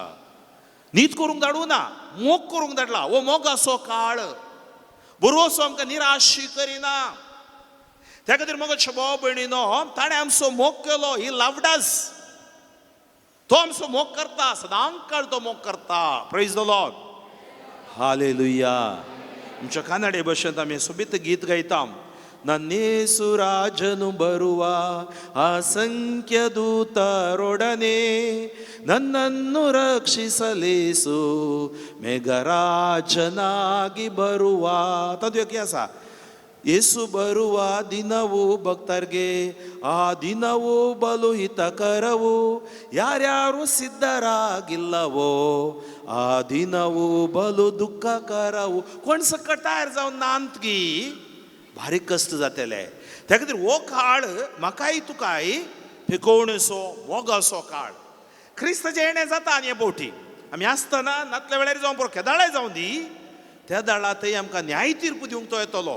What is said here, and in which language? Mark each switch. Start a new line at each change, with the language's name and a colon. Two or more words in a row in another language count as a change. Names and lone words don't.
Konkani: नीत करूंक धाडूं ना, मोग करूंक धाडला. हो मोगाचो काळ बरोसो आमकां निराशी करिना. त्या खातीर मोगाच्या भाव भयणीनो ताणें आमचो मोग केलो.
English: He loved us.
Konkani: तो आमचो मोग करता, सदांच काळ तो मोग करता.
English: praise the Lord. हालेलुया.
Konkani: आमच्या कानाडे भाशेंत आमी सोबीत गीत गायता.
Kannada: ನನ್ನೇಸುರಾಜನು ಬರುವ ಅಸಂಖ್ಯ ದೂತರೊಡನೆ ನನ್ನನ್ನು ರಕ್ಷಿಸಲೇಸು ಮೇಘರಾಜನಾಗಿ ಬರುವ. ತದ್ಯೋಗ್ಯ ಸ ಯೇಸು ಬರುವ ದಿನವು ಭಕ್ತರಿಗೆ ಆ ದಿನವು ಬಲು ಹಿತಕರವು. ಯಾರ್ಯಾರು ಸಿದ್ಧರಾಗಿಲ್ಲವೋ ಆ ದಿನವು ಬಲು ದುಃಖಕರವು.
Konkani: कोण सकट तयार जावन नांत की भारी कश्ट जातले. त्या खातीर हो काळ म्हाकाय तुकाय फिकोवणेचो मोगाचो काळ. क्रिस्ताचें येणें जाता आनी हे बोवटी आमी आसतना नातल्या वेळार जावं पळय केदाळे जावं दी त्या दाळांतय आमकां न्याय तीर्प दिवंक तो येतलो.